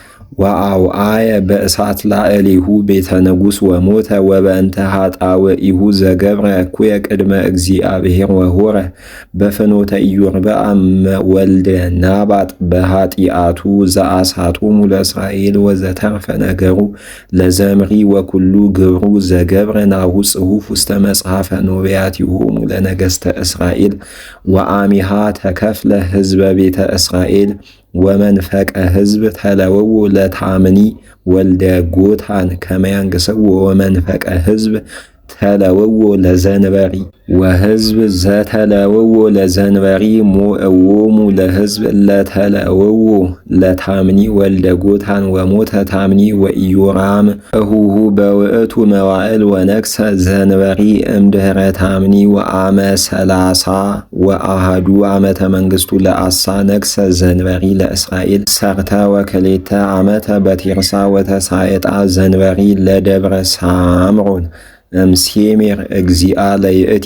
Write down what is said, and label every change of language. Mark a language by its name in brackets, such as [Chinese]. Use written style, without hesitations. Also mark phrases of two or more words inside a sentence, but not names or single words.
[Geez] ወአውአየ በእሳት ላዕሌሁ ቤተ ንጉሥ ወሞተ ወበእንተ ኃጣውኢሁ ዘገብረ እኩየ ቅድመ እግዚአብሔር ወሆረ በፍኖተ ኢዮርብዓም ወልደ ናባጥ በኃጢአቱ ዘአስሐቶሙ ለእስራኤል ወዘተርፈ ነገሩ ለዘምሪ ወኩሉ ግብሩ ዘገብረ ናሁ ጽሑፍ ውስተ መጽሐፈ ኖብያቲሆሙ ለነገሥተ እስራኤል ወአሚሃ ተከፍለ ሕዝበ ቤተ እስራኤል ወመንፈቀ ሕዝብ ተለወው ለታምኒ ወልደ ጎታን ከመ ያንግሥዎ ወመንፈቀ ሕዝብ ተለወው ለዘንበሪ ወሕዝብ ዘተለወው ለዘንበሪ ሞእዎሙ ለሕዝብ ለተለወው ለታምኒ ወልደ ጎታን ወሞተ ታምኒ ወኢዮራም እሁሁ በውእቱ መዋዕል ወነግሠ ዘንበሪ እምድኅረ ታምኒ ወአመ ሰላሳ ወአሃዱ ዓመተ መንግሥቱ ለአሳ ነግሠ ዘንበሪ ለእስራኤል ሰርተ ወክልኤተ ዓመተ በቴርሳ ወተሳየጣ ዘንበሪ ለደብረ ሳምሮን እምሴሜር እግዚአ ለይእቲ